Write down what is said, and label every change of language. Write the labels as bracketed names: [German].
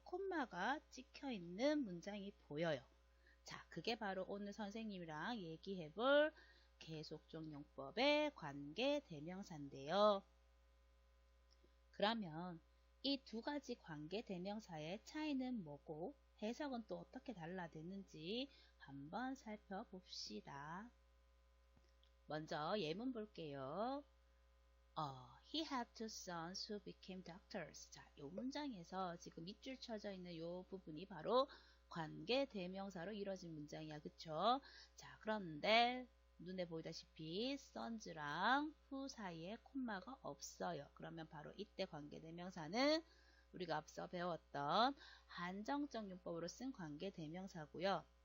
[Korean] 콤마가 찍혀 있는 문장이 보여요. 자, 그게 바로 오늘 선생님이랑 얘기해볼 계속적 용법의 관계대명사인데요. 그러면 이 두 가지 관계대명사의 차이는 뭐고 해석은 또 어떻게 달라졌는지 한번 살펴봅시다. 먼저 예문 볼게요. [English] He had two sons who became doctors. [Korean] 자, 이 문장에서 지금 밑줄 쳐져 있는 이 부분이 바로 관계대명사로 이루어진 문장이야. 그쵸? 자, 그런데 눈에 보이다시피 sons랑 who 사이에 콤마가 없어요. 그러면 바로 이때 관계대명사는 우리가 앞서 배웠던 한정적 용법으로 쓴 관계대명사고요.